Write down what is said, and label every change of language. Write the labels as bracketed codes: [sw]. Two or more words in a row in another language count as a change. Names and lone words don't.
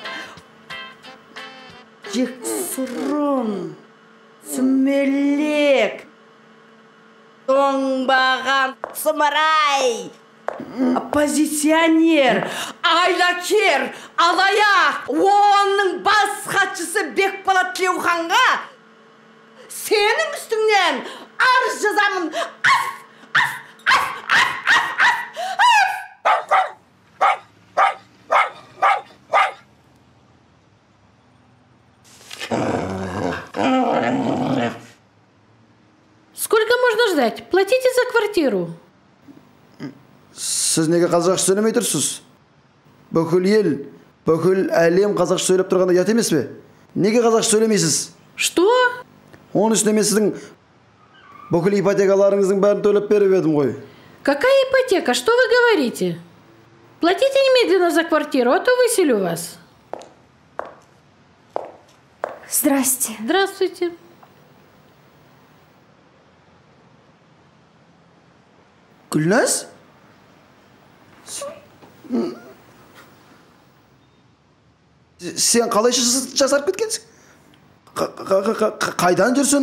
[kk] Жексұрын, сүмелек, тоңбаған сымырай, оппозиционер, айлакер, алаяқ, оның бас хатшысы Бекболат Тілеуханға сенің үстіңнен арыз жазамын. [ru] Сколько можно ждать? Платите за квартиру. [kk] Сіз неге қазақша сөйлемей тұрсыз? Бүкіл ел, бүкіл әлем қазақша сөйлеп тұрғанда ұят емес пе? Неге қазақша сөйлемейсіз? [ru] Что? [kk] Оның үстіне мен сіздің бүкіл ипотекаларыңыздың бәрін төлеп беріп едім ғой. [ru] Какая ипотека? Что вы говорите? Платите немедленно за квартиру, а то выселю вас. Здрасте. Здравствуйте. [kk] Гүлназ? Сен қалай жасарып кеткенсің? Қайдан жүрсің?